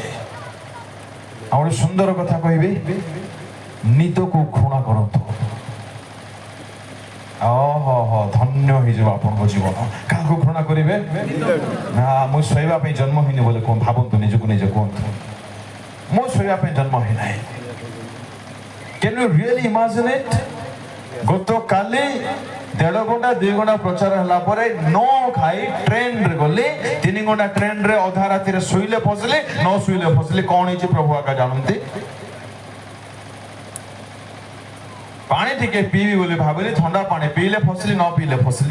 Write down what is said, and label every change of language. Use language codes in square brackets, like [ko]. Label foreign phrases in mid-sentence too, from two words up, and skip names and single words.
[or] ଆଉ ଗୋଟେ ସୁନ୍ଦର କଥା କହିବି, ନିଦକୁ ଘୃଣା କରନ୍ତୁ। ଧନ୍ୟ ହେଇଯିବ ଆପଣଙ୍କ ଜୀବନ। କାହାକୁ ଘୃଣା କରିବେ? ନା, ମୁଁ ଶୋଇବା ପାଇଁ ଜନ୍ମ ହେଇନି ବୋଲି କଣ ଭାବନ୍ତୁ, ନିଜକୁ ନିଜେ କୁହନ୍ତୁ, ମୁଁ ଶୋଇବା ପାଇଁ ଜନ୍ମ ହେଇନାହିଁ। [en] Can you really imagine it? [or] ଗତକାଲି 1.5 ଘଣ୍ଟା 2 ଘଣ୍ଟା ପ୍ରଚାର ହେଲା ପରେ ନ ଖାଇ ଟ୍ରେନରେ ଗଲି, 3 ଘଣ୍ଟା ଟ୍ରେନରେ ଅଧା ରାତିରେ ଶୋଇଲେ ଫସିଲି, ନ ଶୋଇଲେ ଫସିଲି। କଣ ହେଇଛି ପ୍ରଭୁ ଆକା ଜାଣନ୍ତି। ପାଣି ଟିକେ ପିଇବି ବୋଲି ଭାବିଲି, ଥଣ୍ଡା ପାଣି ପିଇଲେ ଫସିଲି, ନ ପିଇଲେ ଫସିଲି।